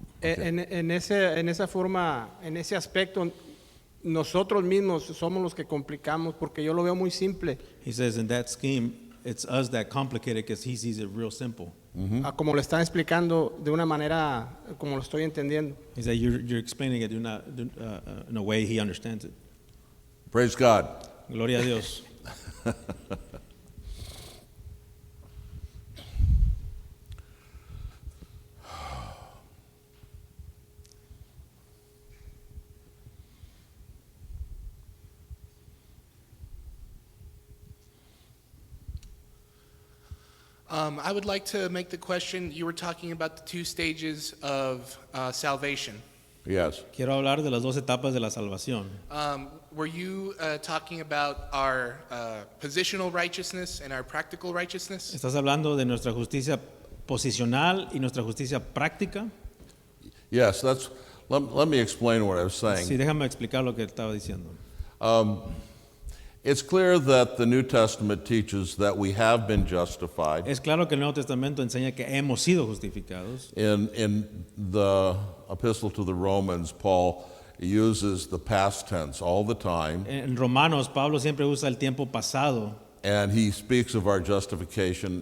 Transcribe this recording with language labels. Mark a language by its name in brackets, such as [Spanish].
[Spanish] En esa forma, en ese aspecto, nosotros mismos somos los que complicamos, porque yo lo veo muy simple. [English] He says in that scheme, it's us that complicate it because he sees it real simple. [Spanish] Como lo están explicando de una manera como lo estoy entendiendo. [English] He said you're explaining it in a way he understands it. Praise God. [Spanish] Gloria a Dios. [English] I would like to make the question, you were talking about the two stages of salvation. Yes. [Spanish] Quiero hablar de las dos etapas de la salvación. [English] Were you talking about our positional righteousness and our practical righteousness? [Spanish] ¿Estás hablando de nuestra justicia posicional y nuestra justicia práctica? [English] Yes, let me explain what I was saying. [Spanish] Sí, déjame explicar lo que estaba diciendo. [English] It's clear that the New Testament teaches that we have been justified. [Spanish] Es claro que el Nuevo Testamento enseña que hemos sido justificados. [English] In the epistle to the Romans, Paul uses the past tense all the time, [Spanish] En Romanos, Pablo siempre usa el tiempo pasado [English] and he speaks of our justification